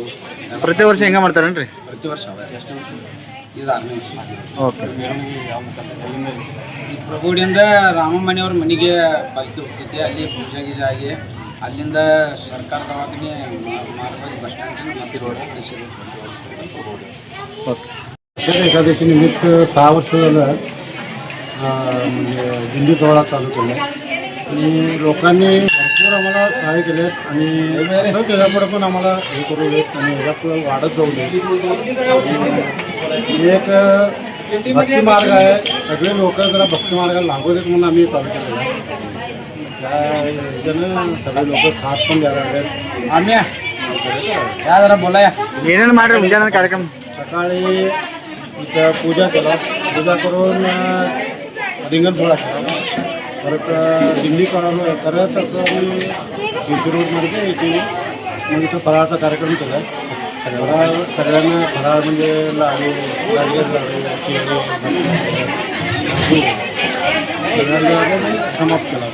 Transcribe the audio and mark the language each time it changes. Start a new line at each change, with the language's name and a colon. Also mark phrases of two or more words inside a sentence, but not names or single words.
Kannada: ಪ್ರತಿ ವರ್ಷ ಹೆಂಗೆ ಮಾಡ್ತಾರೇನ್ರಿ? ಪ್ರತಿ ವರ್ಷ ಇದು 6ನೇ ವರ್ಷ. ಓಕೆ. ಈ ಪ್ರಭುವಾಡಿಯಿಂದ ರಾಮಮ್ಮನೆಯವ್ರ ಮನೆಗೆ ಪಾಲಿಕೆ ಹೋಗ್ತೈತಿ. ಅಲ್ಲಿ ಪೂಜೆ ಗೀಜೆ ಆಗಿ ಅಲ್ಲಿಂದ ಸರ್ಕಾರ ದವಾಖಾನೆ ಮಾರ್ಗವಾಗಿ
English: bus stand road.
Marathi: आषाढी एकादशी निमित्त 6 वर्ष झालं दिंडी सोहळा चालू केला आणि लोकांनी भरपूर आम्हाला सहाय्य केले आणि त्याच्यापुढे पण आम्हाला हे करू देत आणि ह्याच्यापुढे वाढत जाऊ दे. एक भक्ती मार्ग आहे, सगळे लोक जरा भक्ती मार्गाला लागू देत म्हणून आम्ही चालू केलेलं आहे. त्या ह्याच्यानं सगळे लोक साथ पण द्यायला लागले. आम्ही या जरा बोलाया
Kannada: ಏನೇನು ಮಾಡ್ರಿ ಮುಂಜಾನೆ ಕಾರ್ಯಕ್ರಮ?
Marathi: सकाळी इथं पूजा केला, पूजा करून रिंगण सोहळा केला, परत दिंडी काढवलं. करत असं आम्ही रोडमध्ये इथे मग इथं फराळाचा कार्यक्रम केला. सगळ्यांना फराळ म्हणजे लाडू सगळ्यांना समाप्त केला.